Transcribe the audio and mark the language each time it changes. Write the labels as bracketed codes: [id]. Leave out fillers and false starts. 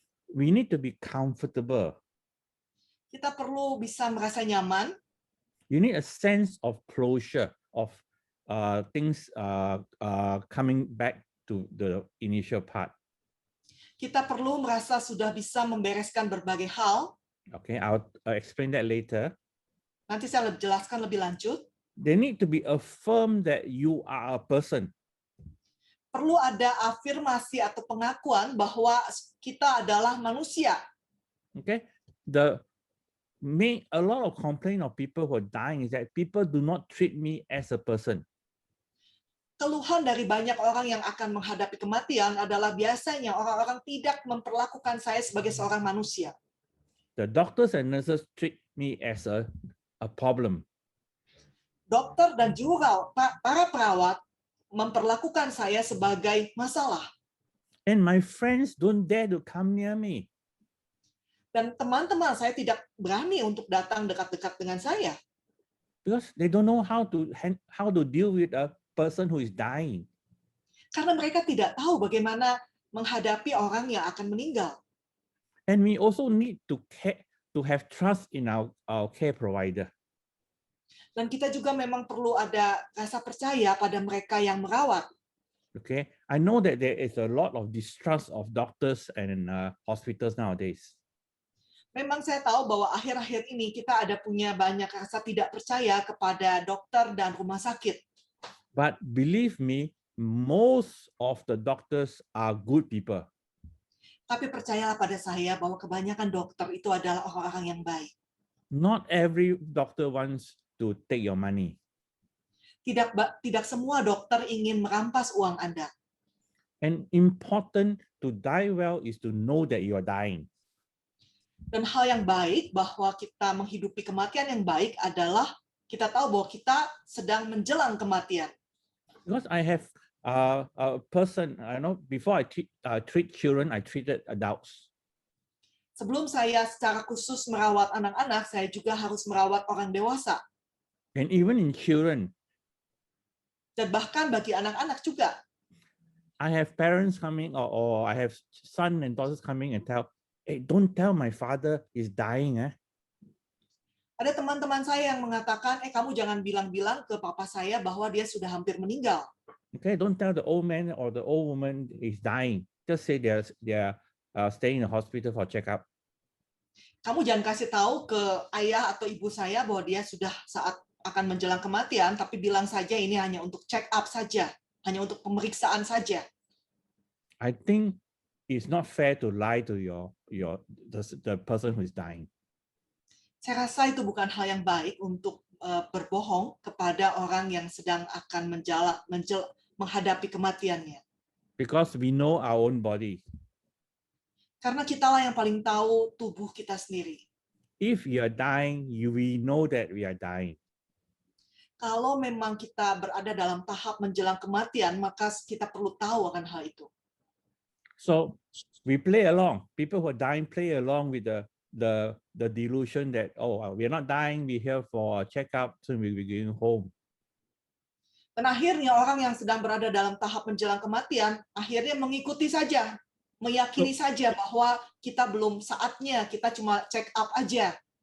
[en] We need to be comfortable. [id] Kita perlu bisa merasa nyaman. [en] You need a sense of closure of things coming back to the initial part. [id] Kita perlu merasa sudah bisa membereskan berbagai hal. [en] Okay, I'll explain that later. [id] Nanti saya jelaskan lebih lanjut. [en] They need to be affirmed that you are a person. [id] Perlu ada afirmasi atau pengakuan bahwa kita adalah manusia. [en] Okay, a lot of complaint of people who are dying is that people do not treat me as a person. [id] Keluhan dari banyak orang yang akan menghadapi kematian adalah biasanya orang-orang tidak memperlakukan saya sebagai seorang manusia. [en] The doctors and nurses treat me as a problem. [id] Dokter dan juga para perawat memperlakukan saya sebagai masalah. [en] And my friends don't dare to come near me. [id] Dan teman-teman saya tidak berani untuk datang dekat-dekat dengan saya. [en] Because they don't know how to deal with a person who is dying. [id] Karena mereka tidak tahu bagaimana menghadapi orang yang akan meninggal. [en] And we also need to have trust in our care provider. [id] Dan kita juga memang perlu ada rasa percaya pada mereka yang merawat. [en] Okay, I know that there is a lot of distrust of doctors and hospitals nowadays. [id] Memang saya tahu bahwa akhir-akhir ini kita ada punya banyak rasa tidak percaya kepada dokter dan rumah sakit. [en] But believe me, most of the doctors are good people. [id] Tapi percayalah pada saya bahwa kebanyakan dokter itu adalah orang-orang yang baik. [en] Not every doctor wants to take your money. [id] Tidak semua dokter ingin merampas uang Anda. [en] And important to die well is to know that you are dying. [id] Dan hal yang baik bahwa kita menghidupi kematian yang baik adalah kita tahu bahwa kita sedang menjelang kematian. [en] Because I have a person, I know before I treat children, I treated adults. [id] Sebelum saya secara khusus merawat anak-anak, saya juga harus merawat orang dewasa. [en] And even in children, [id] dan bahkan bagi anak-anak juga. [en] I have parents coming or I have son and daughters coming and tell, Hey, don't tell my father is dying. [id] Ada teman-teman saya yang mengatakan, kamu jangan bilang-bilang ke papa saya bahwa dia sudah hampir meninggal. [en] Okay, don't tell the old man or the old woman is dying. Just say they're staying in the hospital for checkup. [id] Kamu jangan kasih tahu ke ayah atau ibu saya bahwa dia sudah saat akan menjelang kematian, tapi bilang saja ini hanya untuk check up saja, hanya untuk pemeriksaan saja. [en] I think it's not fair to lie to the person who is dying. [id] Saya rasa itu bukan hal yang baik untuk berbohong kepada orang yang sedang akan menghadapi kematiannya. [en] Because we know our own body. [id] Karena kitalah yang paling tahu tubuh kita sendiri. [en] If you are dying, we know that we are dying. [id] Kalau memang kita berada dalam tahap menjelang kematian, maka kita perlu tahu akan hal itu. [en] So we play along. People who are dying play along with the delusion that, oh, we are not dying, we're here for a checkup, so we'll be going home. [id] Dan akhirnya orang yang sedang berada dalam tahap menjelang kematian, akhirnya mengikuti saja, meyakini saja bahwa kita belum saatnya, kita cuma check up aja.